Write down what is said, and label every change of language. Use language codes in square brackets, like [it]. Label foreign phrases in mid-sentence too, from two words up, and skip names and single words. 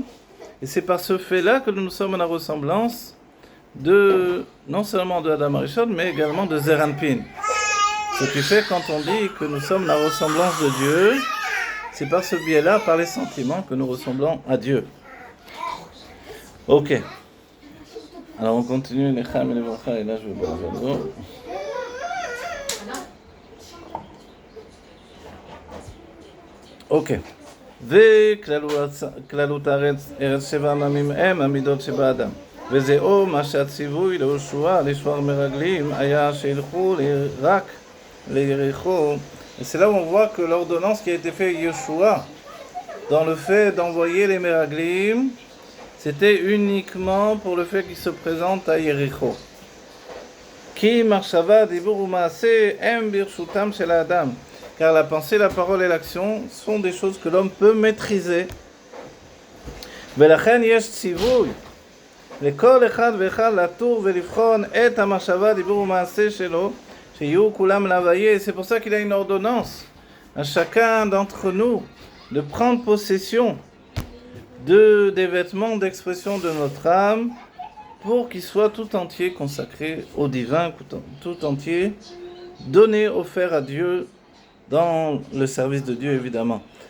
[fr] Et c'est par ce fait-là que nous sommes à la ressemblance non seulement de [he] אדם הראשון, [fr] mais également de [arc] זעיר אנפין. [fr] Ce qui fait quand on dit que nous sommes la ressemblance de Dieu, c'est par ce biais-là, par les sentiments, que nous ressemblons à Dieu. Ok. Alors on continue les Cham et les Bracha, et là je vais boire un verre d'eau. Ok. [he] וכללות הארץ, ארץ 7 עממים הם המידות שבאדם. וזהו מה שהציווי ליהושע לשבור מרגלים היה שילכו רק ליריחו. [fr] Et c'est là où on voit que l'ordonnance qui a été faite à Yeshua, dans le fait d'envoyer les Meraglim, c'était uniquement pour le fait qu'ils se présentent à Yericho. [he] כי מחשבה דיבור ומעשה הם ברשותם של האדם. [fr] Car la pensée, la parole et l'action sont des choses que l'homme peut maîtriser. [he] ולכן יש ציווי לכל אחד ואחד לטור ולבחון את המחשבה, דיבור ומעשה שלו, שיהיו כולם להוויה. [fr] C'est pour ça qu'il a une ordonnance à chacun d'entre nous de prendre possession des vêtements d'expression de notre âme pour qu'ils soient tout entier consacrés au divin, tout entier donné, offert à Dieu dans le service de Dieu évidemment.